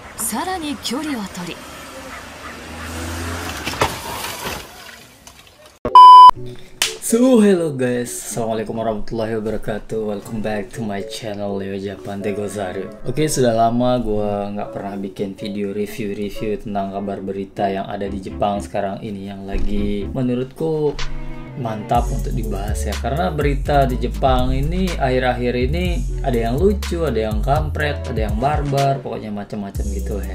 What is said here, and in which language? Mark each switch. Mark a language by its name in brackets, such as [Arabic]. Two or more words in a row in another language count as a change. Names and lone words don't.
[Japanese] さらに距離を取り [English] Hello guys, [Arabic] السلام عليكم ورحمة الله وبركاته. [English] Welcome back to my channel Leo Japan de Gozaru. [Indonesian] Oke, sudah lama gue nggak pernah bikin video review tentang kabar berita yang ada di Jepang sekarang ini yang lagi menurutku mantap untuk dibahas ya, karena berita di Jepang ini akhir-akhir ini ada yang lucu, ada yang kampret, ada yang barbar, pokoknya macam-macam gitu ya.